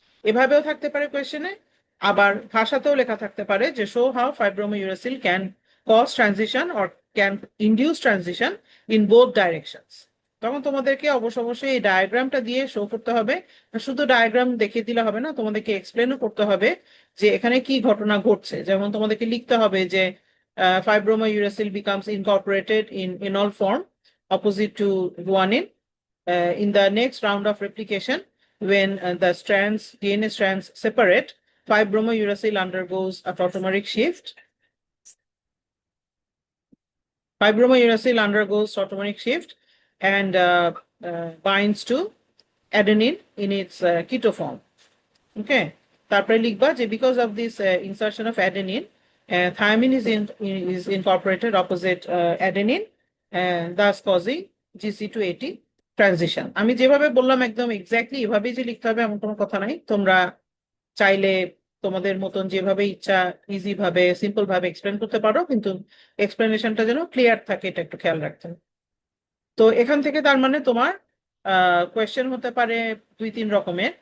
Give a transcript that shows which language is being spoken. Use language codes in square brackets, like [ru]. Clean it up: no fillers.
[bn] এভাবেও থাকতে পারে কোয়েশ্চেনে, আবার ভাষাতেও লেখা থাকতে পারে যে [en] Show how five bromouracil can cause transition or can induce transition in both directions. [bn] তখন তোমাদেরকে অবশ্যই এই ডায়াগ্রামটা দিয়ে শো করতে হবে। শুধু ডায়াগ্রাম দেখিয়ে দিলে হবে না, তোমাদেরকে এক্সপ্লেনও করতে হবে যে এখানে কি ঘটনা ঘটছে। যেমন তোমাদেরকে লিখতে হবে যে [en] fibromyuracil becomes incorporated in enol form opposite to guanine in the next round of replication. When the DNA strands separate, 5-bromouracil undergoes a tautomeric shift. 5-bromouracil undergoes tautomeric shift and binds to adenine in its keto form. Okay. [bn] তারপরে লিখবা যে [en] because of this insertion of adenine, thiamine is incorporated opposite adenine, thus causing GC to AT transition. [bn] আমি যেভাবে বললাম একদম exactly এভাবেই যে লিখতে হবে এমন কোনো কথা নাই। তোমরা চাইলে তোমাদের মতন যেভাবে ইচ্ছা ইজি ভাবে সিম্পল ভাবে এক্সপ্লেন করতে পারো, কিন্তু এক্সপ্লেনেশনটা যেন ক্লিয়ার থাকে এটা একটু খেয়াল রাখতে হবে। তো এখান থেকে তার মানে তোমার কোয়েশ্চেন হতে পারে দুই তিন রকমের।